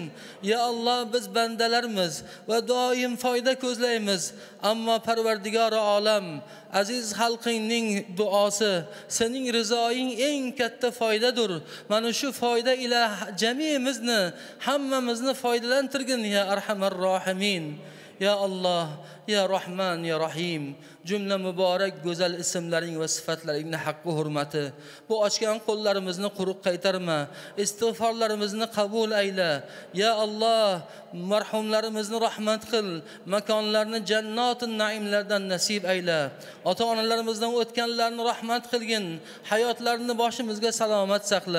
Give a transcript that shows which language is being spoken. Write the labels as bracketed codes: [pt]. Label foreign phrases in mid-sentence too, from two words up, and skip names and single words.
[uz] Ya Alloh, biz bandalarmiz va doim foyda ko'zlaymiz. Ammo Parvardigor olam, aziz xalqingning duosi, sening rizoing eng katta foydadir. Mana shu foyda ila jamiyimizni, hammamizni foydalantirgin [ar] يا أرحم الراحمين. [uz] Ya Alloh, [ar] يا رحمن يا رحيم, [uz] jumla muborak go'zal ismlaring va sifatlaringning haqqi hurmati, bu ochgan qo'llarimizni quruq qaytarma, istig'forlarimizni qabul ayla. Ya Alloh, marhumlarimizni rahmat qil, makonlarni jannotin naimlardan nasib ayla. Ota-onalarimizdan o'tganlarni rahmat qilgin, hayotlarini boshimizga salomat saqla.